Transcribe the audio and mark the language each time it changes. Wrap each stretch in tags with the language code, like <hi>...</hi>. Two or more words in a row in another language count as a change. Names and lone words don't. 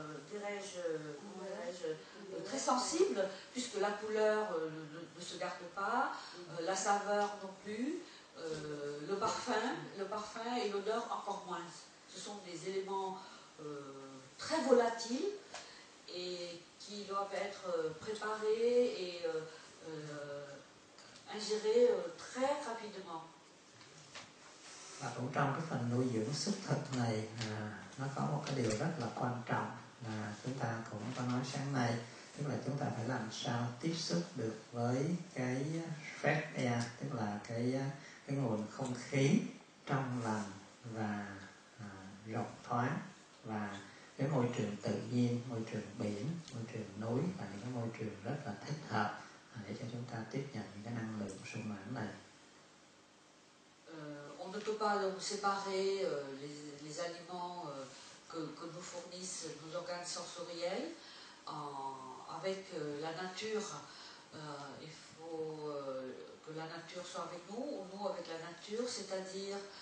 <fr>très sensible, puisque la couleur ne se garde pas, la saveur non plus, le parfum et l'odeur encore moins. Ce sont des éléments très volatiles et qui doivent être préparés et ingérés très rapidement.</fr> <vi>Và cũng trong cái phần nuôi dưỡng xuất thực này nó có một cái điều rất là quan trọng là chúng ta cũng có nói sáng nay, tức là chúng ta phải làm sao tiếp xúc được với cái</vi> <en>fresh air,</en> <vi>tức là cái nguồn không khí trong lành và rộng thoáng, và cái môi trường tự nhiên, môi trường biển, môi trường núi và những cái môi trường rất là thích hợp để cho chúng ta tiếp nhận những cái năng lượng sung mãn này.</vi> <fr>On ne peut pas donc séparer les aliments que nous fournissent nos organes sensoriels avec la nature. Il faut que la nature soit avec nous, ou nous avec la nature, c'est-à-dire</fr>